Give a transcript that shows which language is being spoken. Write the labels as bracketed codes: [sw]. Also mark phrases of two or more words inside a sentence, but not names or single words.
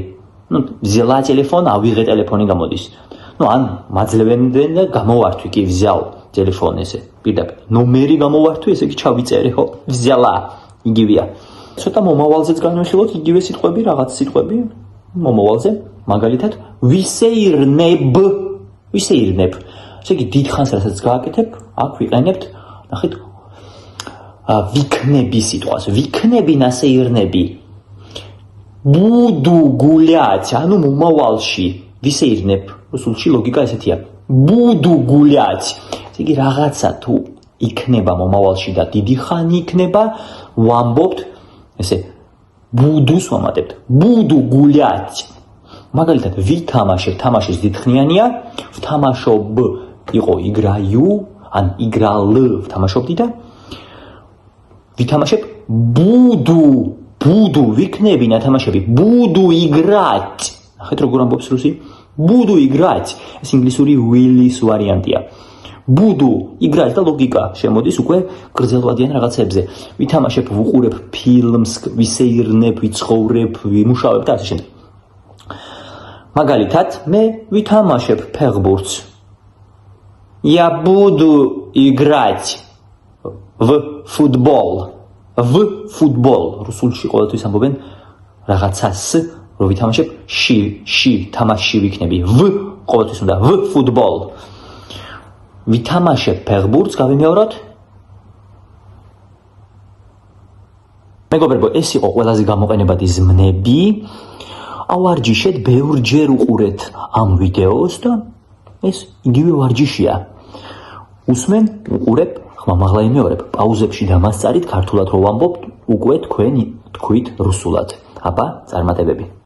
[ru] Ну, взяла телефон, [ka] ავიღე ტელეფონი გამოდის. Ну, ან მაძლევენ და გამოვართვი კი [ru] взял телефон [ka] ესე. პირდაპირ. ნომერი გამოვართვი, ესე იგი ჩავიწერე, ხო? взяла. იგივეა. ცოტა მომავალზეც განვიხილოთ იგივე სიტყვები, რაღაც სიტყვები მომავალზე. მაგალითად, ვისეირნებ. ესე იგი დიდხანს რასაც გააკეთებ, აქ ვიყენებთ, ნახეთ, ვიქნები სიტყვას. ვიქნები ნასეირნები. [ru] Буду гулять, [ka] ანუ მომავალში. ვისეირნებ, რუსულში ლოგიკა ესეთია. [ru] Буду гулять. [ka] ესე იგი რაღაცა თუ იქნება მომავალში და დიდი ხანი იქნება, ვამბობთ, ესე ბუდუს ვამატებთ. [ru] Буду гулять. [ka] მაგალითად, ვითამაშებ, თამაშის დიდხნიანია, ვთამაშობ იყო играю, ან играл, ვთამაშობდი და ვითამაშებ буду, ვიქნები ნათამაშები, [ru] буду играть. [ka] ნახეთ როგორ ამბობს რუსი? [ru] Буду играть. [ka] ეს ინგლისური will-ის ვარიანტია. [ru] Буду играть [ka] და ლოგიკა შემოდის უკვე გრძელვადიან რაღაცებზე. ვითამაშებ, ვუყურებ ფილმს, ვისეირნებ, ვიცხოვრებ, ვიმუშავებ და ასე შემდეგ. მაგალითად, მე ვითამაშებ ფეხბურთს. [ru] Я буду играть в футбол. [ka] რუსულში ყოველთვის ამბობენ რაღაცას რომ ვითამაშებ ში თამაში ვიქნები v ყოველთვის უნდა v ფუტბოლ ვითამაშებ ფეხბურთს გავიმეოროთ მეგობრებო ეს იყო ყველაზე გამოყენებადი ზმნები ავარჯიშეთ ბევრჯერ უყურეთ ამ ვიდეოს და ეს იგივე ვარჯიშია უსმენ უყურებ ხმამაღლა იმეორებ პაუზებში დამასწარით ქართულად რო ვამბობთ უკვე თქვენ თქვით რუსულად აბა წარმატებები